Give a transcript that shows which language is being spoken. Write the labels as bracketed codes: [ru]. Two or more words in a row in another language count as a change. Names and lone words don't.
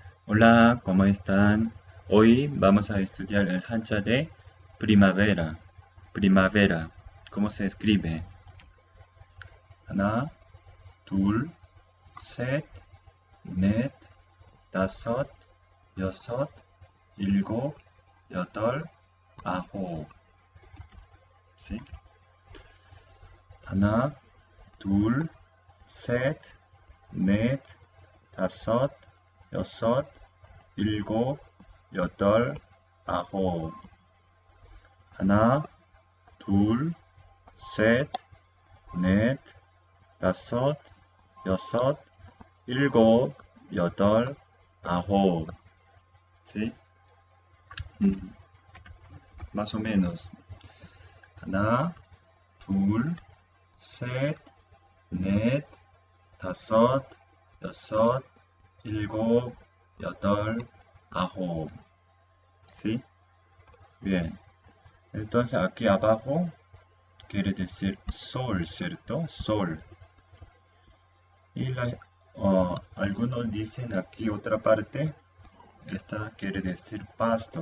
[es] Hola, ¿cómo están? Hoy vamos a estudiar el Hanja de primavera. Primavera, ¿cómo se escribe? [ko] 하나, 둘, 셋, 넷, 다섯, 여섯, 일곱, 여덟, 아홉. [es] ¿Sí? [ko] 하나, 둘, 셋, 넷, 다섯, 여섯, 일곱, 여덟, 아홉. 하나, 둘, 셋, 넷, 다섯, 여섯, 일곱, 여덟, 아홉. [es] ¿Sí? Mm, Más o menos. [ko] 하나, 둘, 셋, 넷, 다섯, 여섯, 일곱, 여덟, 아홉. [es] ¿Sí? Bien. Entonces aquí abajo quiere decir sol, ¿cierto? Sol. Y algunos dicen aquí otra parte, esta quiere decir pasto.